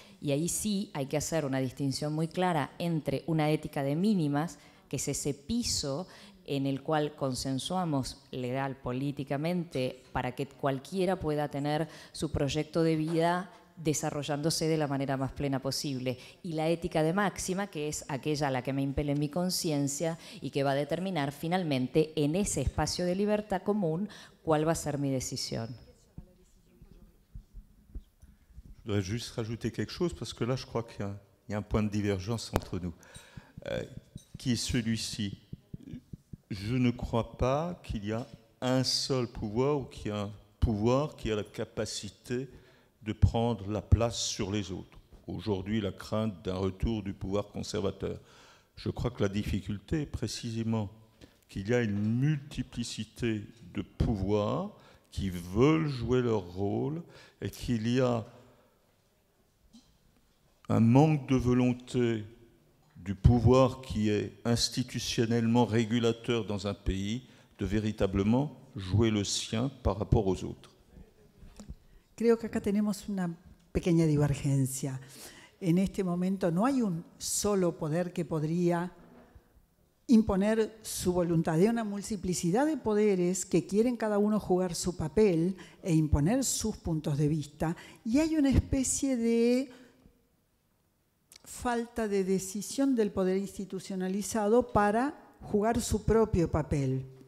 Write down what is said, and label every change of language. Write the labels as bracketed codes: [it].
[es] Y ahí sí hay que hacer una distinción muy clara entre una ética de mínimas, que es ese piso en el cual consensuamos legal, políticamente, para que cualquiera pueda tener su proyecto de vida desarrollándose de la manera más plena posible, y la ética de máxima, que es aquella a la que me impele mi conciencia y que va a determinar finalmente en ese espacio de libertad común cuál va a ser mi decisión. [fr] Je voudrais juste rajouter quelque chose parce que là je crois qu'il y a un point de divergence entre nous, qui est celui-ci. Je ne crois pas qu'il y a un seul pouvoir ou qu'il y a un pouvoir qui a la capacité de prendre la place sur les autres. Aujourd'hui, la crainte d'un retour du pouvoir conservateur. Je crois que la difficulté est précisément qu'il y a une multiplicité de pouvoirs qui veulent jouer leur rôle et qu'il y a un manque de volonté du pouvoir qui est institutionnellement régulateur dans un pays de véritablement jouer le sien par rapport aux autres. [es] Creo que acá tenemos una pequeña divergencia. En este momento no hay un solo poder que podría imponer su voluntad. Hay una multiplicidad de poderes que quieren cada uno jugar su papel e imponer sus puntos de vista, y hay una especie de falta de decisión del poder institucionalizado para jugar su propio papel.